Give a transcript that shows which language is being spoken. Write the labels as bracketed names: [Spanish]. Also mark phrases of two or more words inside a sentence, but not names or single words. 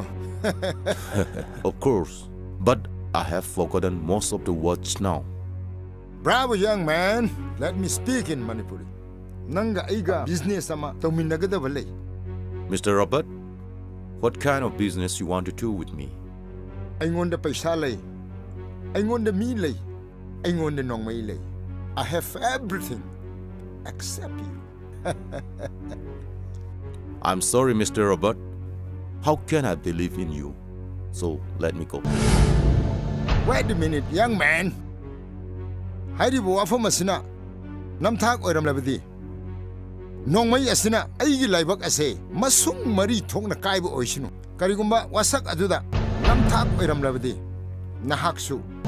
[English] Of course, but I have forgotten most of the words now. Bravo, young man. Let me speak in Manipuri. [Manipuri] Nanga aiga business ama tawminagadaba lay. [English] Mr. Robert, what kind of business you want to do with me? [Manipuri] Aingonda paisa lay. Aingonda mi lay. Aingonda nongmay lay. [English] I have everything except you. I'm sorry, Mr. Robert. How can I believe in you? So let me go. Wait a minute, young man. [Manipuri] Haidi bo afo masina. Namthak oiram labadi. Nongmay asina aigi laibak ase masung mari thongna kaiba oisinu. Karigumba wasak aduda namthak oiram labadi. Nahaksu.